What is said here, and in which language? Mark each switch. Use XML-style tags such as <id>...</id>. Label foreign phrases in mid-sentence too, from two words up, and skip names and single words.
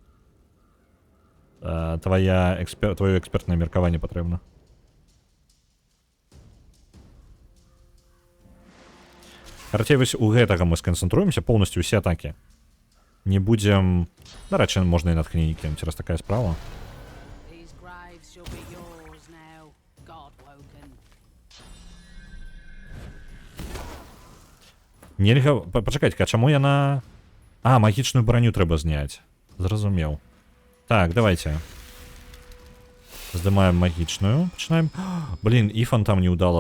<be>Твоё экспертнае меркаванне патрэбна. Карацей, вось у гэтага мы сканцэнтруемся поўнасцю ўсе атакі. Не будзем... Дарэчы, можна і натхненне кінуць, раз такая справа.</be> <en>These graves shall be yours now, Godwoken.</en> <be>Нельга... Пачакайце, а чаму яна... А, магічную броню трэба зняць. Зразумеў. Так, давайте. Здымаем магічную. Пачынаем... Блин, Ифан там не удала.</be>